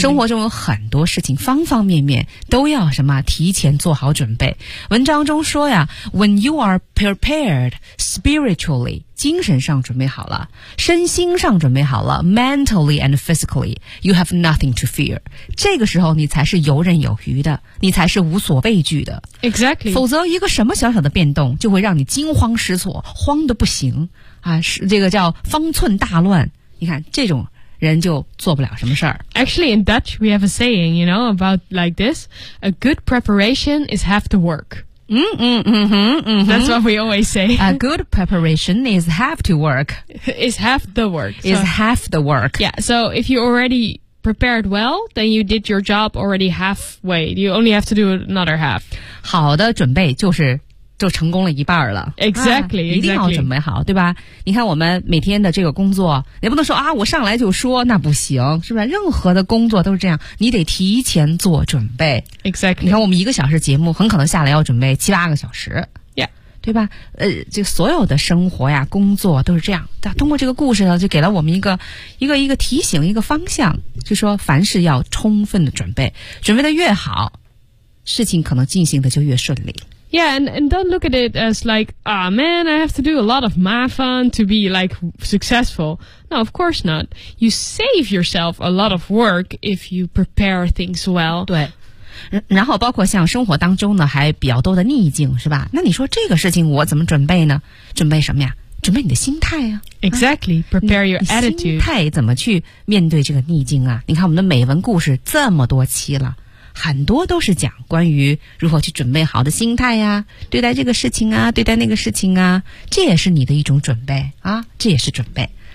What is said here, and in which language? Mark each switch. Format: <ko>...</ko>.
<zh>生活中有很多事情方方面面都要什么提前做好准备文章中说呀</zh> <en>When you are prepared spiritually</en> <zh>精神上准备好了，身心上准备好了 ，</zh> <en>mentally and physically, you have nothing to fear.</en> <zh>这个时候你才是游刃有余的，你才是无所畏惧的。</zh> <en>Exactly.</en> <zh>否则一个什么小小的变动就会让你惊慌失措，慌得不行啊！是这个叫方寸大乱。你看这种人就做不了什么事儿。</zh> <en>Actually, in Dutch, we have a saying, you know, about like this. A good preparation is half the work. That's what we always say. A good preparation is half the work. Is half the work. So, is half the work. Yeah, so if you already... prepared well, then you did your job already halfway. You only have to do another half.</en> <zh>好的准备就是就成功了一半了。</zh> <en>Exactly, exactly.</en> <zh>一定要准备好，对吧？你看我们每天的这个工作，也不能说啊，我上来就说，那不行，是不是？任何的工作都是这样，你得提前做准备。</zh> <en>Exactly.</en> <zh>你看我们一个小时节目，很可能下来要准备七八个小时。对吧？就所有的生活呀，工作都是这样。但通过这个故事呢，就给了我们一个提醒，一个方向，就说凡事要充分的准备，准备的越好，事情可能进行的就越顺利。</zh> <en>Yeah, and don't look at it as like, ah, man, I have to do a lot of mafan to be like successful. No, of course not. You save yourself a lot of work if you prepare things well.</en> <zh>对。然后包括像生活当中呢还比较多的逆境是吧，那你说这个事情我怎么准备呢？准备什么呀？准备你的心态啊。</zh> <en>Exactly, prepare your attitude.</en> <zh>心态怎么去面对这个逆境啊？你看我们的美文故事这么多期了，很多都是讲关于如何去准备好的心态呀，对待这个事情啊，对待那个事情啊，这也是你的一种准备啊，这也是准备。</zh>